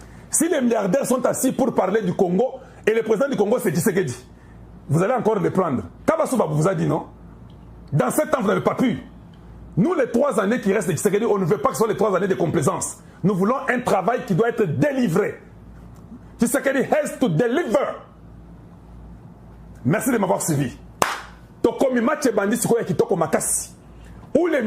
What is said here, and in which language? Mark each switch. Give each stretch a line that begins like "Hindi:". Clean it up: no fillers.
French: Si les milliardaires sont assis pour parler du Congo et le président du Congo c'est Tshisekedi, vous allez encore les prendre. Kabasouba vous a dit non. Dans 7 ans vous n'avez pas pu. Nous les 3 années qui restent de Tshisekedi, on ne veut pas que ce soit les 3 années de complaisance. Nous voulons un travail qui doit être délivré.
English: Tshisekedi has to deliver.
French: Merci de m'avoir suivi.
Lingala: Tokomi match bandi sikoya kitoko makasi.
French: Où les